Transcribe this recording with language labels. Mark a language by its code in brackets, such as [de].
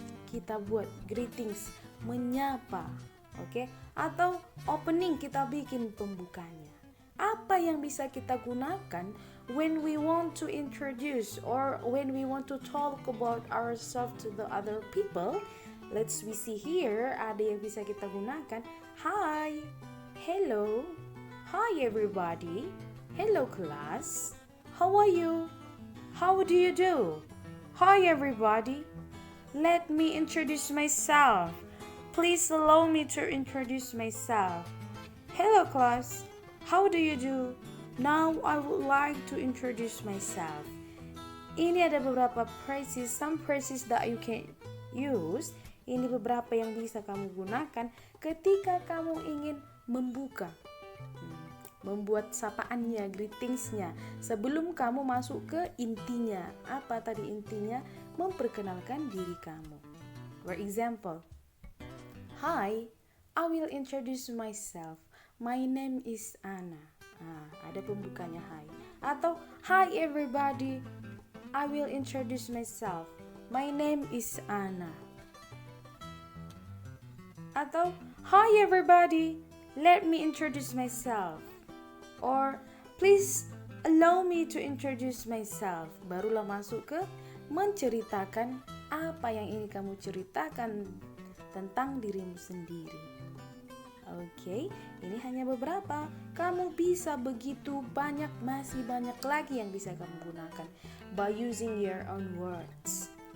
[id] Kita buat greetings, menyapa, oke? Atau opening, kita bikin pembukanya. Apa yang bisa kita gunakan [en] when we want to introduce or when we want to talk about ourselves to the other people? Let's we see here, [id] ada yang bisa kita gunakan. [en] Hi, hello, hi everybody, hello class, how are you? How do you do? Hi everybody, let me introduce myself. Please allow me to introduce myself. Hello class, how do you do? Now I would like to introduce myself. [id] Ini ada beberapa [en] phrases, some phrases that you can use. [id] Ini beberapa yang bisa kamu gunakan ketika kamu ingin membuka, membuat sapaannya, greetingsnya, sebelum kamu masuk ke intinya. Apa tadi intinya? Memperkenalkan diri kamu. [en] For example, hi, I will introduce myself. My name is Ana. [id] Ada pembukanya hi. Atau [en] hi everybody, I will introduce myself. My name is Ana. [id] Atau [en] hi everybody, let me introduce myself. Or please allow me to introduce myself. [id] Barulah masuk ke menceritakan apa yang ingin kamu ceritakan tentang dirimu sendiri. Oke, ini hanya beberapa. Kamu bisa begitu banyak, masih banyak lagi yang bisa kamu gunakan [en] by using your own words.